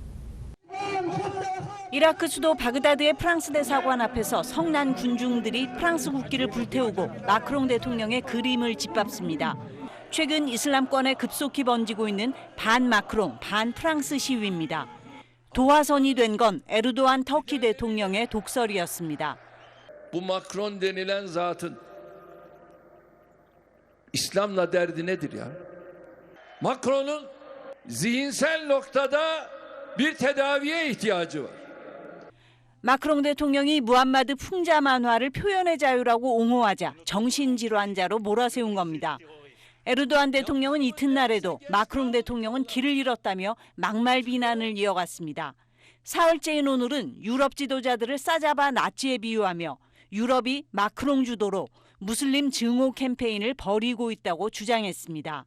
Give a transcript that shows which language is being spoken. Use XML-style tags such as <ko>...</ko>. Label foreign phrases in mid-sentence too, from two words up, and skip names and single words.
<ko>이라크 수도 바그다드의 프랑스 대사관 앞에서 성난 군중들이 프랑스 국기를 불태우고 마크롱 대통령의 그림을 짓밟습니다. 최근 이슬람권에 급속히 번지고 있는 반 마크롱, 반 프랑스 시위입니다. 도화선이 된 건 에르도안 터키 대통령의 독설이었습니다.</ko> <tr>Bu Macron denilen zatın İslam'la derdi nedir ya? Macron'un zihinsel noktada bir tedaviye ihtiyacı var.</tr> <ko>마크롱 대통령이 무함마드 풍자 만화를 표현의 자유라고 옹호하자 정신질환자로 몰아세운 겁니다. 에르도안 대통령은 이튿날에도 마크롱 대통령은 길을 잃었다며 막말 비난을 이어갔습니다. 사흘째인 오늘은 유럽 지도자들을 싸잡아 나치에 비유하며 유럽이 마크롱 주도로 무슬림 증오 캠페인을 벌이고 있다고 주장했습니다.</ko>